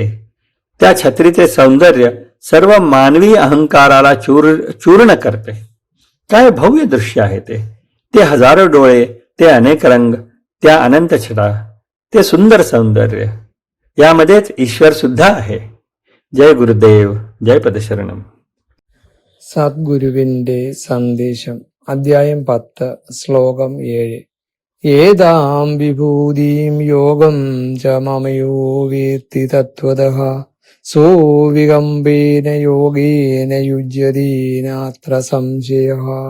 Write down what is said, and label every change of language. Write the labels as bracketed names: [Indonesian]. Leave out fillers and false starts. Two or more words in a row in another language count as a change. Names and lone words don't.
[Marathi] त्या छत्रीचे सौंदर्य सर्व मानवी अहंकाराला चूर्ण करते. काय भव्य दृश्य आहे ते. ते हजारो डोळे, ते अनेक रंग, त्या अनंत छटा, ते सुंदर सौंदर्य. यामध्येच ईश्वर सुद्धा आहे. जय गुरुदेव. जय पदशरणम. [Malayalam] സദ്ഗുരുവിന്റെ സന്ദേശം. അധ്യായം 10, ശ്ലോകം 7. [Sanskrit] ഏതാം വിഭൂതിം യോഗം ച മമയോ വേത്തി തത്വതഃ സോ വികമ്പേന യോഗേന യുജ്യതി നാത്ര സംശയഃ.